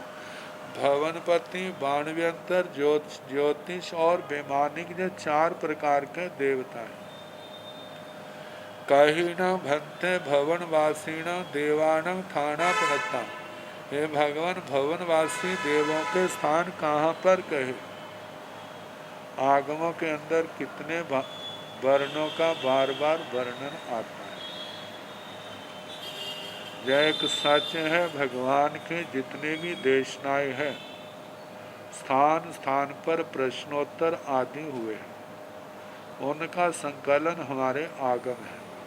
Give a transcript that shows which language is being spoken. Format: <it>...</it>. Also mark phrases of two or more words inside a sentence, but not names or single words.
<hi>भवनपति बाणव्यंतर ज्योतिष और बेमानिक, जो 4 प्रकार के देवता हैं।</hi> <pra>कहीण भंते भवनवासीण देवान थाना पणता।</pra> <hi>हे भगवान, भवनवासी देवों के स्थान कहाँ पर कहे। आगमों के अंदर कितने वर्णों का बार बार वर्णन आता है। यह एक सच है, भगवान के जितने भी देशनाएं हैं, स्थान स्थान पर प्रश्नोत्तर आदि हुए हैं, उनका संकलन हमारे आगम है।</hi>